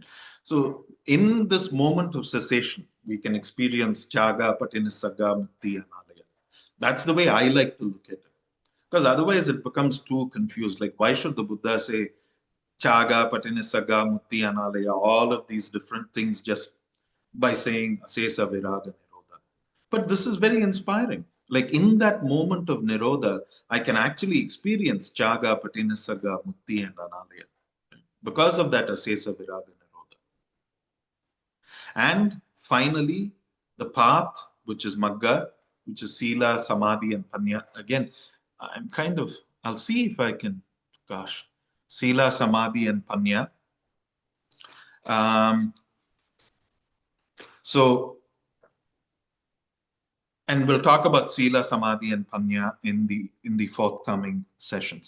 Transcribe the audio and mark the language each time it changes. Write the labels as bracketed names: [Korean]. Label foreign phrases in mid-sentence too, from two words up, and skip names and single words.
[English] So in this moment of cessation, we can experience [Pali] chaga, patinisagga, mukti, [English] and alaya. That's the way I like to look at it. Because otherwise it becomes too confused. Like, why should the Buddha say [Pali] chaga, patinisagga, mukti, [English] and alaya, all of these different things just by saying [Pali] asesa, viraga, nirodha? [English] But this is very inspiring. Like in that moment of nirodha, I can actually experience [Pali] chaga, patinisagga, mukti, [English] and analaya. Because of that [Pali] asesa, viraga, nirodha. [English] And finally, the path, which is magga, which is [Pali] sila, samadhi, [English] and panya. Again, I'll see if I can, [Pali] sila, samadhi, [English] and panya. Um, so, and we'll talk about [Pali] Sila, Samadhi, [English] and Panya in the forthcoming sessions.